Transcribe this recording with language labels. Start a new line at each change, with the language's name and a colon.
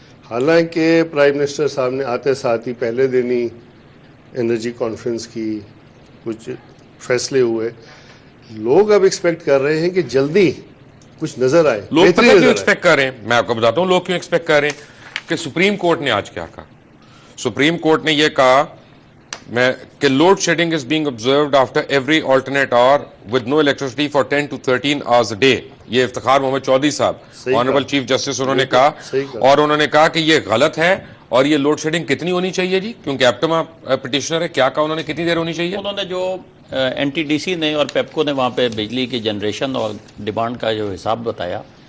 Urdu: حالانکہ prime minister صاحب نے آتے ساتھ ہی پہلے دن ہی انرجی کانفرنس کی, کچھ فیصلے ہوئے. لوگ اب ایکسپیکٹ کر رہے ہیں کہ جلدی کچھ نظر آئے. لوگ پتہ کیوں ایکسپیکٹ کر رہے ہیں, میں آپ کو بتاتا ہوں لوگ کیوں ایکسپیکٹ کر رہے ہیں. کہ سپریم کورٹ نے آج کیا کہا. سپریم کورٹ نے یہ کہا کہ
English: Load shedding is being observed after every alternate hour with no electricity for 10 to 13 hours a day.
Urdu: یہ افتخار محمد چودھری صاحب آنریبل چیف جسٹس انہوں نے کہا, اور انہوں نے کہا کہ یہ غلط ہے. اور یہ لوڈ شیڈنگ کتنی ہونی چاہیے جی, کیونکہ ایپٹما پٹیشنر ہے, کیا کہا انہوں نے کتنی دیر ہونی چاہیے. انہوں نے جو این ٹی ڈی سی نے اور پیپکو نے وہاں پہ بجلی کی جنریشن اور ڈیمانڈ کا جو حساب بتایا,